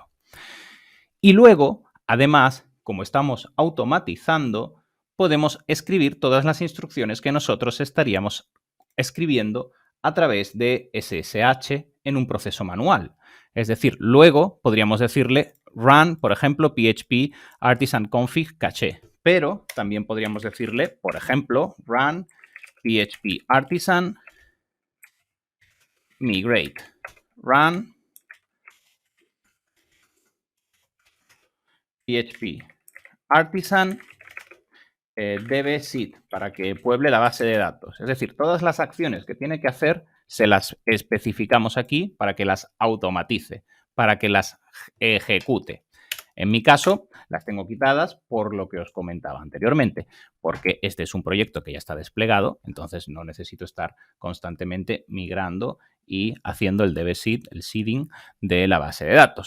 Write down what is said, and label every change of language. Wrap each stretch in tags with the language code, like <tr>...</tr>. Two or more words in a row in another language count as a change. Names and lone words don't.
<es>Y luego, además, como estamos automatizando, podemos escribir todas las instrucciones que nosotros estaríamos escribiendo a través de SSH en un proceso manual. Es decir, luego podríamos decirle run, por ejemplo, php artisan config caché, pero también podríamos decirle, por ejemplo, run php artisan migrate, run php artisan dbseed para que pueble la base de datos. Es decir, todas las acciones que tiene que hacer se las especificamos aquí para que las automatice, para que las ejecute. En mi caso, las tengo quitadas por lo que os comentaba anteriormente, porque este es un proyecto que ya está desplegado, entonces no necesito estar constantemente migrando y haciendo el dbseed, el seeding de la base de datos.</es>